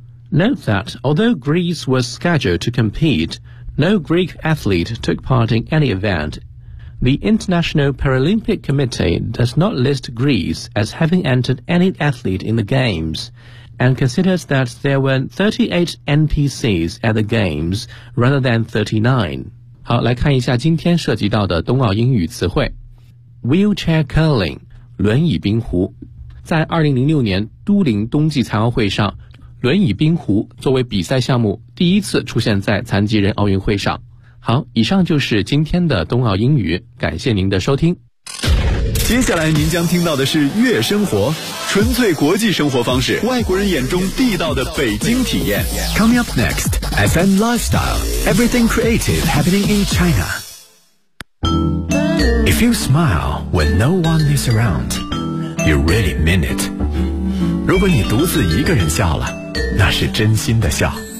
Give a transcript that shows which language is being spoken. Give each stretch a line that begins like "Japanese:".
English: Note that although Greece was scheduled to compete, no Greek athlete took part in any event. The International Paralympic Committee does not list Greece as having entered any athlete in the Games, and considers that there were 38 NPCs at the Games rather than 39.
Chinese: 好，来看一下今天涉及到的冬奥英语词汇。 Wheelchair curling, 轮椅冰壶。在2006年都灵冬季残奥会上，轮椅冰壶作为比赛项目第一次出现在残疾人奥运会上。好，以上就是今天的冬奥英语，感谢您的收听。接下来您将听到的是悦生活，纯粹国际生活方式，外国人眼中地道的北京体验。
English: Coming up next, FM Lifestyle, everything creative happening in China. If you smile when no one is around, you really mean it.
Chinese: 如果你独自一个人笑了，那是真心的笑。